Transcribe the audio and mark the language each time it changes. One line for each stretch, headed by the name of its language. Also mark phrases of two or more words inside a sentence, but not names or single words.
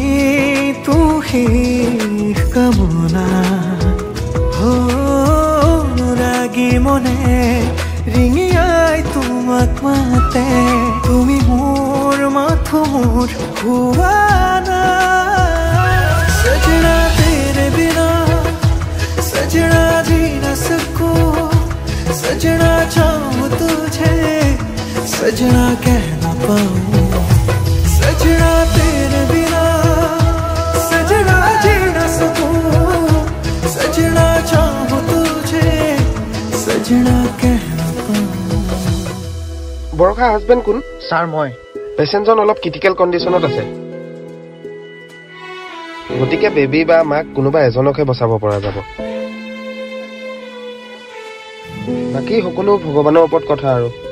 Assamese: শেষ কামনা ৰাগি মনে ৰিঙিয়াই তোমাক মাতে তুমি মোৰ মাথো মোৰ হুৱানা
Hindi: सजना तेरे बिना सजना जी न सकूं सजना चाहूं तुझे सजना कह न पाऊं सजना तेरे बिना सजना जी न सकूं सजना चाहूं तुझे सजना कह न पाऊं
Assamese: বৰখা হাজবেণ্ড কোন স্যাৰ মই পেচেণ্টজন অলপ ক্ৰিটিকেল কণ্ডিশ্যনত আছে গতিকে বেবী বা মাক কোনোবা এজনকহে বচাব পৰা যাব বাকী সকলো ভগৱানৰ ওপৰত কথা আৰু